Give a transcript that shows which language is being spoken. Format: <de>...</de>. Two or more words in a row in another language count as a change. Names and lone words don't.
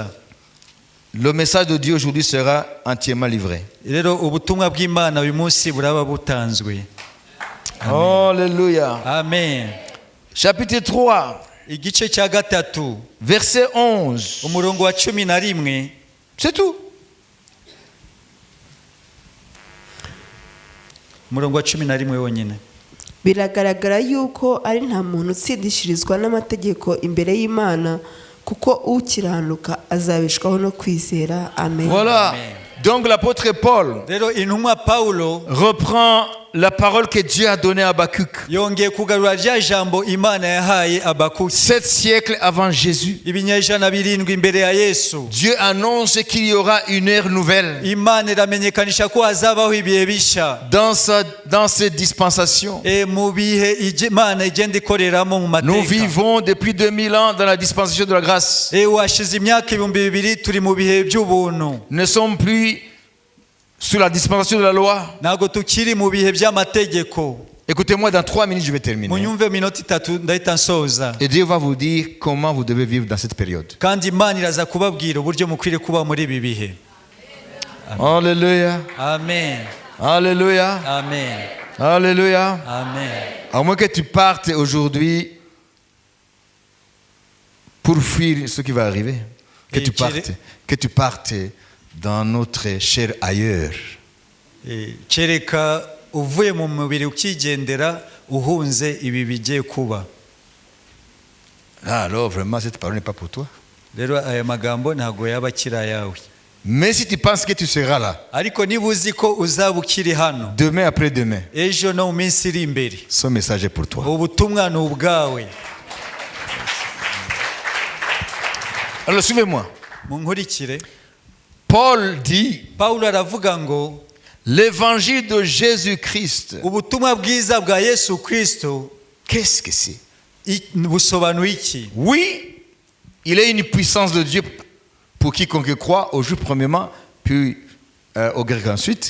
<fr>Le message de Dieu aujourd'hui sera entièrement livré.</fr> <rw>Rero ubutumwa bw'Imana uyu munsi buraba butanzwe.</rw> <fr>Alléluia. Amen. Chapitre 3.</fr> <rw>Igice cya gatatu.</rw> <fr>Verset 11.</fr> <rw>Umurongo wa 11.</rw> <fr>C'est tout.</fr> <rw>Umurongo wa 11 wonyine. Biragaragara yuko ari nta muntu utsindishirizwa n'amategeko imbere y'Imana kuko ukiranuka azabeshwaho no kwizera. Amen.</rw> <fr>Voilà. Amen. Donc l'apôtre Paul</fr> <rw>Rero intumwa Paulo</rw> <fr>reprend la parole que Dieu a donnée à Habakkuk.</fr> <rw>yongeye kugarura rya jambo Imana yahaye Habakuki</rw> <fr>7 siècles avant Jésus.</fr> <rw>ibinyejana 7 imbere ya Yesu.</rw> <fr>Dieu annonce qu'il y aura une ère nouvelle.</fr> <rw>Imana iramenyekanisha ko hazabaho ibihe bisha</rw> <fr>Dans cette dispensation.</fr> <rw>mu bihe Imana igenda ikoreramo mu</rw> <fr>Nous</fr> <rw>mateka.</rw> <fr>vivons depuis 2000 ans dans la dispensation de la grâce.</fr> <rw>washize imyaka 2000 turi mu bihe by'ubuntu.</rw> <fr>Ne sommes plus sous la dispensation de la loi.</fr> <rw>Ntago tukiri mu bihe by'amategeko.</rw> <fr>Écoutez-moi, dans 3 minutes, je vais terminer.</fr> <rw>Munyumve minota 3 ndahita nsoza.</rw> <fr>Et Dieu va vous dire comment vous devez vivre dans cette période.</fr> <rw>Kandi Imana iraza kubabwira uburyo mukwiriye kuba muri ibi bihe.</rw> <fr>Alléluia. Amen. Alléluia. Amen. Alléluia. Amen. À moins que tu partes aujourd'hui pour fuir ce qui va arriver. Que tu partes dans notre chair ailleurs.</fr> <rw>Kereka uvuye mu mubiri ukigendera uhunze ibi bigiye kuba.</rw> <fr>Alors vraiment cette parole n'est pas pour toi.</fr> <rw>Rero aya magambo ntago yaba kira yawe.</rw> <fr>Mais si tu penses que tu seras là,</fr> <rw>ariko niba uzi ko uzaba ukiri hano</rw> <fr>demain après demain,</fr> <rw>ejo no mu minsi iri imbere,</rw> <fr>ce message est pour toi.</fr> <rw>ubutumwa ni ubwawe.</rw> <fr>Alors suivez-moi.</fr> <rw>Munkurikire.</rw> <fr>Paul dit,</fr> <rw>Paulo aravuga ngo</rw> <fr>l'évangile de Jésus-Christ.</fr> <rw>ubutumwa bwiza bwa Yesu Kristo,</rw> <fr>Qu'est-ce que c'est?</fr> <rw>busobanuye iki?</rw> <fr>Oui, il est une puissance de Dieu pour quiconque croit, aux Juifs premièrement, puis aux Grecs ensuite.</fr>